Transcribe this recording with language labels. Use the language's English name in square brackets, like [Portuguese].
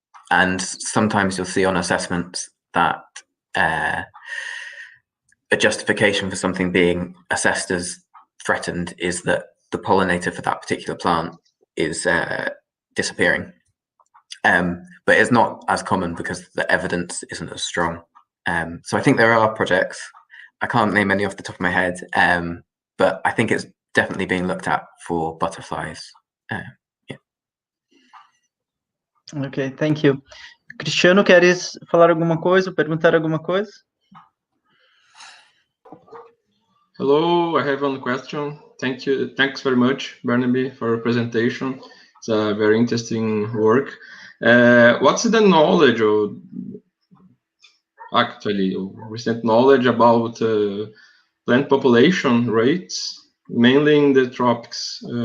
[English] And sometimes you'll see on assessments that a justification for something being assessed as threatened is that the pollinator for that particular plant is disappearing. But it's not as common because the evidence isn't as strong. So I think there are projects. I can't name any off the top of my head, but I think it's definitely being looked at for butterflies. Ok, thank you. [Portuguese] Cristiano, queres falar alguma coisa, perguntar alguma coisa? [English] Hello, I have one question. Thank you. Thanks very much, Barnaby, for your presentation. It's a very interesting work. What's the knowledge, or actually recent knowledge about plant population rates, mainly in the tropics?